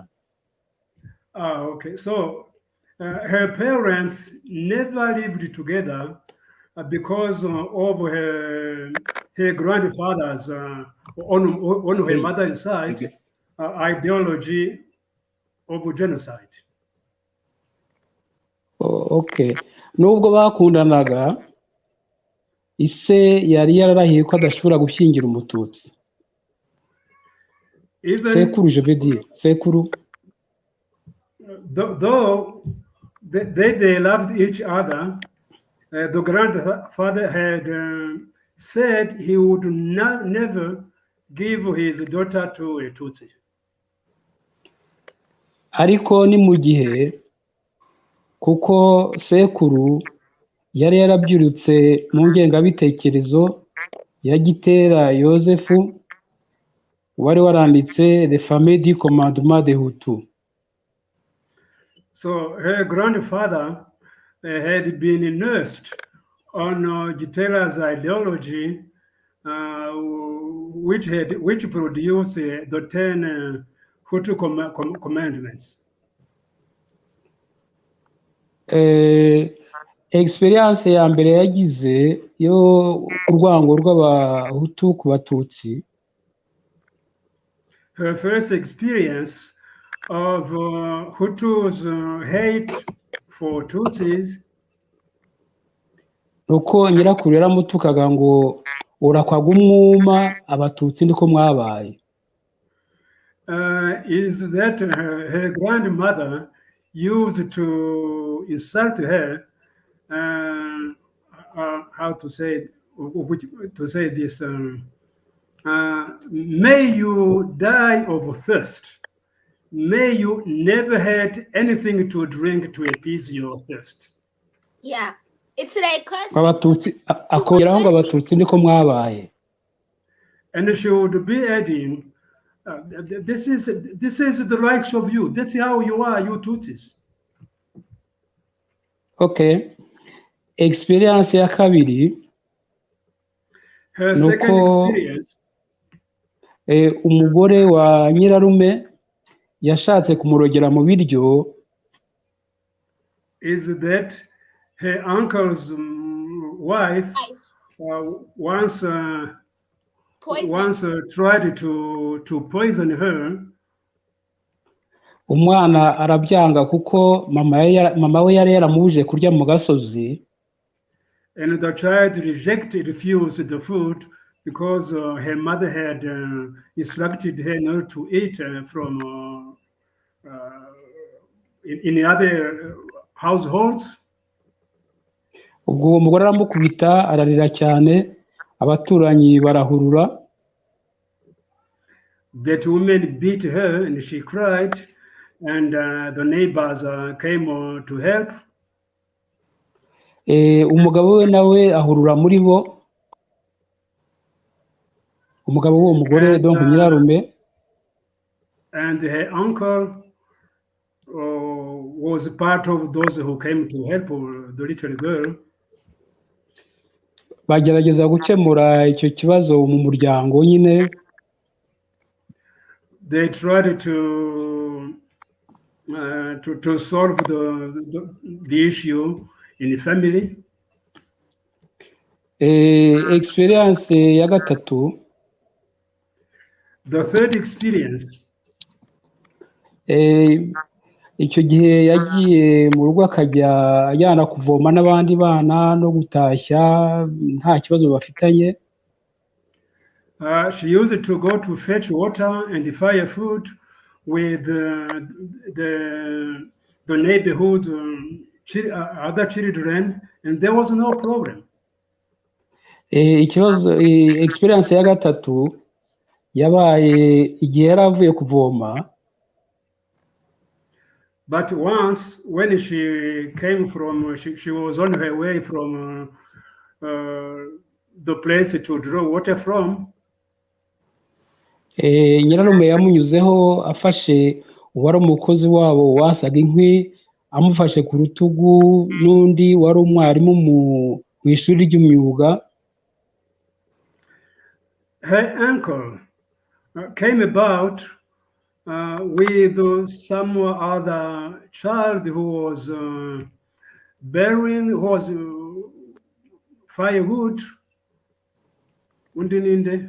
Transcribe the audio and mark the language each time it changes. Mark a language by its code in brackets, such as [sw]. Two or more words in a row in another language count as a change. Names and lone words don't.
[en] Okay. So her parents never lived together because of her grandfather's on her mother's side ideology of genocide. Okay. [rw] Nubwo bakundanaga, ise yari yararahiye ko adashobora gushyingira umututsi. Sekuru, [fr] je veux dire, [rw] sekuru. [en] Though they loved each other, the grandfather had said he would never give his daughter to a Tutsi. [rw] Ariko ni mu gihe kuko sekuru yari yarabyirutse mu ngengabitekerezo ya Gitera Yosefu wari waranditse [fr] Les familles du commandement des Hutus. [en] So her grandfather had been nursed on Gitera's ideology, which produced the 10 Hutu commandments. [rw] Experience ya mbere yagize yo urwango rw'abahutu ku batutsi. [en] Her first experience of Hutus' hate for Tutsis. [rw] Nuko nyirakuru yaramutukaga ngo urakwaga umwuma abatutsi ndiko mwabaye. [en] Is that her grandmother used to insult her, how to say this, may you die of thirst, may you never had anything to drink to appease your thirst. Yeah, it's like [rw] abatutsi akongeraho ngo abatutsi ndiko mwabaye. [en] And she would be adding, this is the likes of you. That's how you are, you Tutsis. [rw] Okay. Experience ya kabiri. [en] Her [rw] nuko [en] second experience [rw] umugore wa nyirarume yashatse kumurogera mu biryo [en] is that her uncle's wife once tried to poison her. [rw] umwana arabyanga kuko mama we yari yaramubujije kurya mu gasozi, [en] And the child refused the food because her mother had instructed her not to eat from in other households. [rw] ubwo uwo mugore aramukubita ararira cyane, abaturanyi barahurura. [en] That woman beat her and she cried, and the neighbors came to help. [rw] Umugabo we nawe ahurura muri bo, umugabo w'uwo mugore donc nyirarume, [en] and her uncle was part of those who came to help the little girl. [rw] bagerageza gukemura icyo kibazo mu muryango nyine. [en] They tried to solve the issue in the family. [rw] Experience ya gatatu, [en] the third experience, [rw] icyo gihe yagiye mu rugo akajya ajyana kuvoma n'abandi bana no gutashya nta kibazo bafitanye. [en] She used to go to fetch water and fire food with the neighborhood other children, and there was no problem. [rw] Ikibazo experience ya gatatu yabaye igihe yari avuye kuvoma. [en] But once when she came from, she was on her way from the place to draw water from. [rw] Nyirarume yamunyuzeho afashe uwari umukozi wabo wasaga inkwi, amufashe ku rutugu, n'undi wari umwarimu mu ishuri ry'imyuga. [en] Her uncle came about with some other child who was bearing, was firewood. [rw] Undi ninde?